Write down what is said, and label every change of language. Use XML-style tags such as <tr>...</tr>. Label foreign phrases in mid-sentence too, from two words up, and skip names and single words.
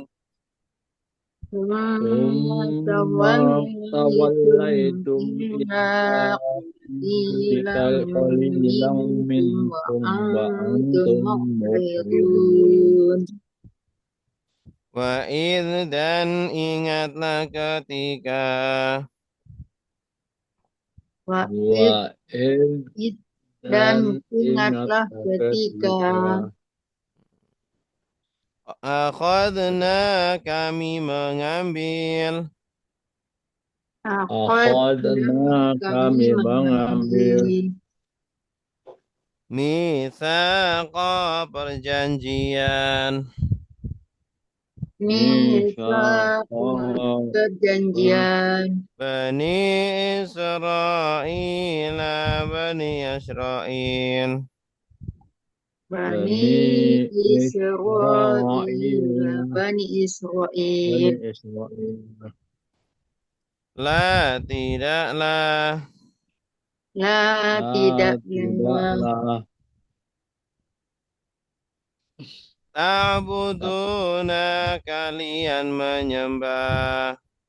<ar>ثم ثم توليتم توليتم إلا قليلا قليلا منكم منكم وأنتم وأنتم معرضون</ar> <id>Wa'idh dan ingatlah ketika</id> <ar>Wa'id</ar> <id>dan dan ingatlah ingatlah ketika akhadna kami mengambil akhadna kami mengambil mitsaqa perjanjian mitsaqan perjanjian Bani Israel Bani Israel Bani Israel Bani Israel La tidaklah tidaklah ta'buduna kalian menyembah</id>